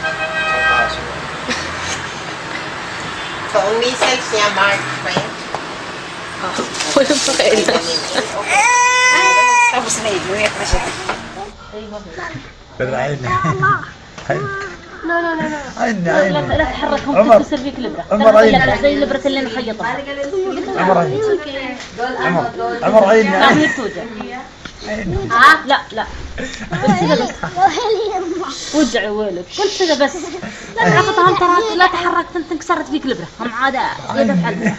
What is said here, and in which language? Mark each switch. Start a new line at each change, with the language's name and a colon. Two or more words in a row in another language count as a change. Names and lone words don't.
Filipino: So, ang measles niya, March pa yan. Ah, walang pakailan. Tapos na yun, may pa siya. Pero ayun na.
Arabic: لا لا لا لا
Filipino: ayun na,
Arabic: لا
Filipino: ayun na.
Arabic: لا تحركهم عمر. تكسر فيك الابره عمر عيني. زي الابره اللي نخيطها عمر عيني. عمر عيني. لا هي توجع لا لا قلت كذا بس وجع ويلك قلت كذا بس لا تعقدها هم ترى لا تحركت انت انكسرت فيك الابره هم عاد يدك عدل